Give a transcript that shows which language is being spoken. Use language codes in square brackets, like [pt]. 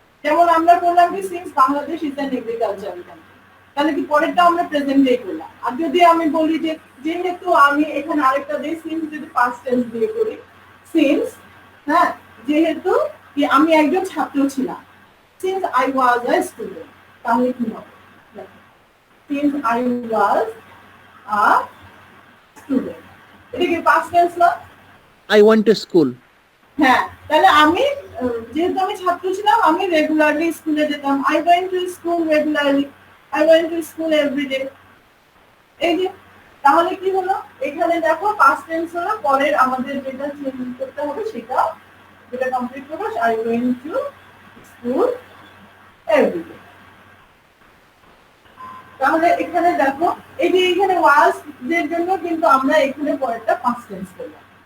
[bn] যেমন আমরা বললাম কি [en] since Bangladesh is an agricultural country, [bn] তাহলে কি পরেরটা আমরা প্রেজেন্টেই করলাম। আর যদি আমি বলি যে যেহেতু আমি এখানে আরেকটা দিই, সিন্স যদি পাস্ট টেন্স দিয়ে করি, সিন্স হ্যাঁ যেহেতু কি আমি একজন ছাত্র ছিলাম, [en] since I was a student, [bn] তাহলে কি হবে? [en] Since I was a student, [bn] এটা কি [en] past tense না? I went to school. [bn] হ্যাঁ, তাহলে আমি যেহেতু আমি ছাত্র ছিলাম, আমি রেগুলারলি স্কুলে যেতাম। [en] I went to school regularly. I went to school every day. [bn] এই যে তাহলে কি হলো? এখানে দেখো past tense হলো, পরের আমাদের যেটা চেঞ্জ করতে হবে সেটা যেটা কমপ্লিট করব, [en] I went to school every day. [bn] তাহলে এখানে দেখো এই যে এখানে ওয়াজ এর জন্য কিন্তু আমরা এখানে পরেরটা পাস্ট টেন্স করলাম।